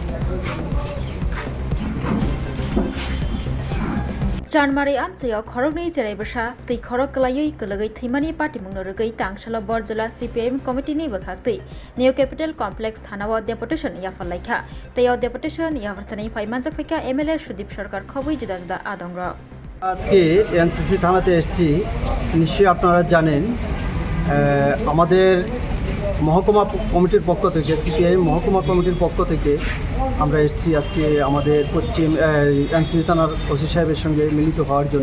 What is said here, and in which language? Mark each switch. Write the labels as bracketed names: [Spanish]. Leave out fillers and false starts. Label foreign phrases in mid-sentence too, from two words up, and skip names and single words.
[Kok Borok] Janmari amchayaw khorokni cheraibasa tei khorok klayui kalagai thimani party mungno rugai tangshala borjala CPM committee ni bakhaktai Neo Capital Complex thanao deputation yafalaikha tei deputation yavarthani faimanjak faika MLA Sudip Sarkar khobui juda juda adongra [Bangla] আজকে এনসিসি থানাতে এসেছি। নিশ্চয়ই আপনারা জানেন আমাদের মহকুমা কমিটির পক্ষ থেকে সিপিআইএম মহকুমা কমিটির পক্ষ থেকে আমরা এসেছি আজকে আমাদের পশ্চিম এনসিসি থানার ওসি সাহেবের সঙ্গে মিলিত হওয়ার জন্য।